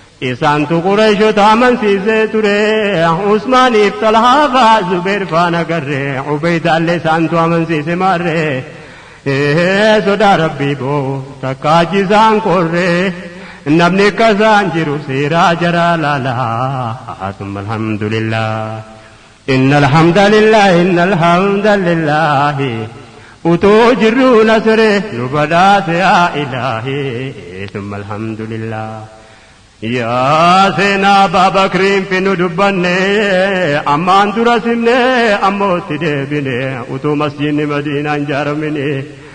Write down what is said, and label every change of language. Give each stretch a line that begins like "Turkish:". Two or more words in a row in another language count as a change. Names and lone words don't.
Oromo: Isaantu Qurayshota amansiisee ture, Usmaaniif Talhaa faa Zubeer faana garre, Ubeydaallee isaantu amansiise maarre. Ee, sodaa Rabbii boo takka ajjisaan korre, namni akkasaan jiru seeraa jaraa laala.
Arabic: ثم الحمد لله. إن الحمد لله، إن الحمد لله.
Oromo: Utuu jirru nasre nu badaase yaa Ilaahi.
Arabic: ثم الحمد لله.
Oromo: Yaa seenaa Abaa Bakriin fi nu dubbanne, ammaan dura simne, ammoo itti deebine, utuu masjidni Madiinaa hin jaaramine.